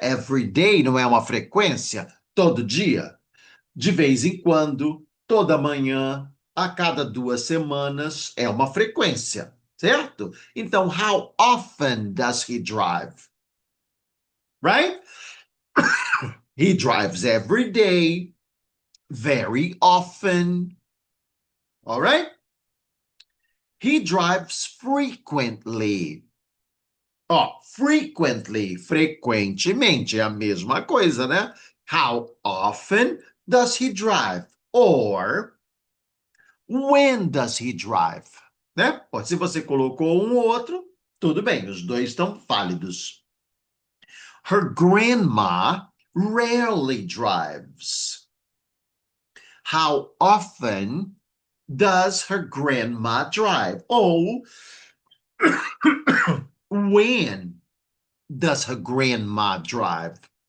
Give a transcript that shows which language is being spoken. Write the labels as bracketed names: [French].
[English] Every day [Portuguese] não é uma frequência, todo dia. De vez em quando, toda manhã, a cada 2 semanas, é uma frequência, certo? Então, [English] how often does he drive? Right? He drives every day, very often. All right? He drives frequently. [Portuguese] Ó, frequently, frequentemente, é a mesma coisa, né? [English] How often does he drive? Or, when does he drive? Né? [Portuguese] Se você colocou um ou outro, tudo bem, os dois estão válidos. [English] Her grandma rarely drives. How often does her grandma drive? Ou, when does her grandma drive?